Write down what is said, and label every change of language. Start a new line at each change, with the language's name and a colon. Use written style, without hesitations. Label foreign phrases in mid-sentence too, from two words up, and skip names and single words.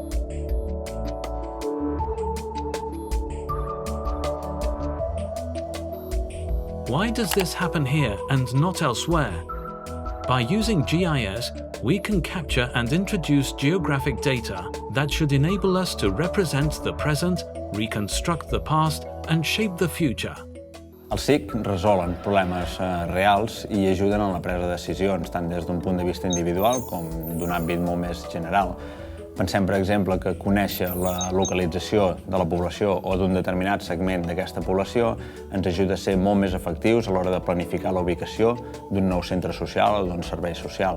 English: Why does this happen here and not elsewhere? By using GIS, we can capture and introduce geographic data that should enable us to represent the present, reconstruct the past, and shape the future.
Catalan: Els SIG resolen problemes reals i ajuden en la presa de decisions, tant des d'un punt de vista individual com d'un àmbit molt més general. Pensem, per exemple, que conèixer la localització de la població o d'un determinat segment d'aquesta població ens ajuda a ser molt més efectius a l'hora de planificar la ubicació d'un nou centre social o d'un servei social.